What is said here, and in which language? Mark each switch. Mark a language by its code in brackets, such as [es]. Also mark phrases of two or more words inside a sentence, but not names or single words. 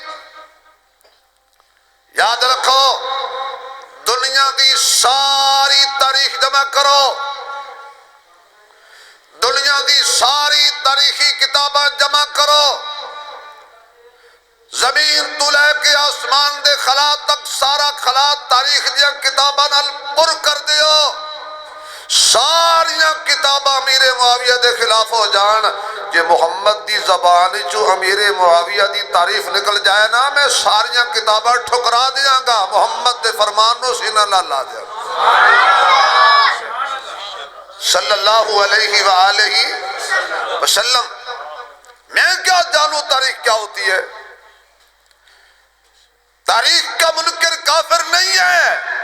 [pa] یاد رکھو دنیا دی ساری تاریخ جمع کرو, دنیا دی ساری تاریخی کتاباں جمع کرو, زمین تو لے کے آسمان دے خلا تک سارا خلا تاریخ دیا کتاباں نال پر کر دیو. ساریاں کتاباں امیر معاویہ دے خلاف ہو جان. جے محمد دی زبان چو امیر معاویہ دی تعریف نکل جائے نا, میں ساریاں کتاباں ٹھکرا دیاں گا, محمد دے فرمان نو سینہ نہ لا دیا [ar] صلی اللہ علیہ وآلہ وسلم. [ur] میں کیا جانوں تاریخ کیا ہوتی ہے؟ تاریخ کا منکر کافر نہیں ہے.